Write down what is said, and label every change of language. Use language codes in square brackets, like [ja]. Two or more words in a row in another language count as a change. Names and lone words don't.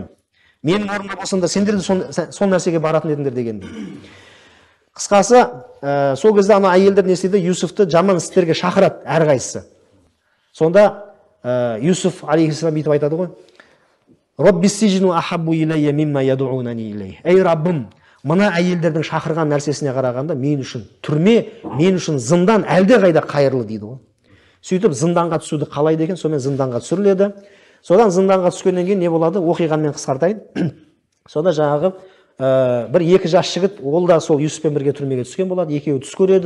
[kk] Менің орнымда болсаңда сендер де сол нәрсеге баратын едіңдер дегендей. Қысқасы, сол кезде ана әйелдер не істейді? Юсуфты жаман істерге шақырады әрқайсысы. Сонда Юсуф алейхиссалам бүйтіп айтады ғой: [ar] "رب السجن أحب إلي مما يدعونني إليه". [kk] Ей Раббым, мына әйелдердің шақырған нәрсесіне қарағанда мен үшін түрме, мен үшін зындан әлде қайда қайырлы дейді ғой. Сөйтіп зынданға түсуді қалайды екен, сонымен зынданға түсіріледі. Содан зынданға түскеннен кейін не болады? Оқиғаны мен қысқартайын. Сонда жаңағы бір 2 жас жігіт, ол да сол Юсуфпен бірге түрмеге түскен болады, екеуі түс көреді.